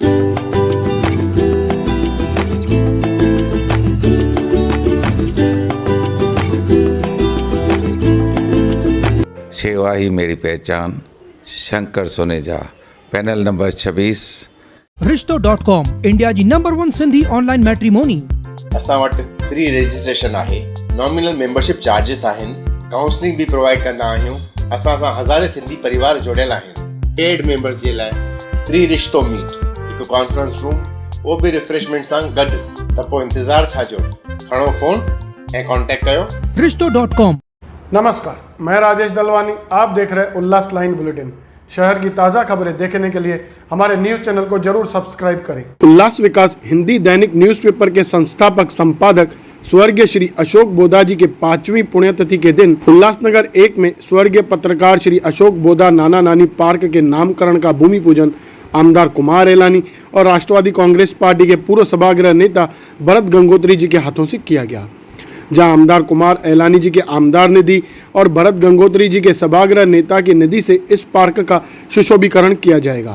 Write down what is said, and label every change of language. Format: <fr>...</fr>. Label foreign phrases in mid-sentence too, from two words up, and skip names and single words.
<hi>सेवा ही मेरी पहचान, शंकर सुनेजा, पैनल नंबर 26।</hi> <sd>Rishto.com, इंडिया जी नंबर 1 सिंधी</sd> <en>online matrimony.</en> <sd>असां वटि</sd> <en>free registration</en> <sd>आहे,</sd> <en>nominal membership charges</en> <sd>आहिनि, काउंसलिंग भी प्रोवाइड कंदा आहियूं। असां सां हज़ारे सिंधी परिवार जुड़ियल आहिनि।</sd> <en>paid members</en> <sd>जे लाइ फ्री रिश्तो मीट, हिकु</sd> <en>conference room,</en> <sd>वो भी रिफ्रेशमेंट सां गॾु। त पोइ इंतज़ार छा जो, खणो फ़ोन ऐं कॉन्टेक्ट कयो। Rishto.com।</sd> <hi>नमस्कार, मैं राजेश दलवानी, आप देख रहे उल्लास लाइन बुलेटिन। शहर की ताज़ा खबरें देखने के लिए हमारे न्यूज़ चैनल को जरूर सब्सक्राइब करें। उल्लास विकास हिंदी दैनिक न्यूज़पेपर के संस्थापक संपादक स्वर्गीय श्री अशोक बोदा जी के 5वीं पुण्यतिथि के दिन उल्लासनगर 1 में स्वर्गीय पत्रकार श्री अशोक बोदा नाना नानी पार्क के नामकरण का भूमि पूजन आमदार कुमार एलानी और राष्ट्रवादी कांग्रेस पार्टी के पूर्व सभागृह नेता भरत गंगोत्री जी के हाथों से किया गया, जहां आमदार कुमार एलानी जी के आमदार निधि और भरत गंगोत्री जी के सभागृह नेता की निधि से इस पार्क का सुशोभीकरण किया जाएगा।</hi>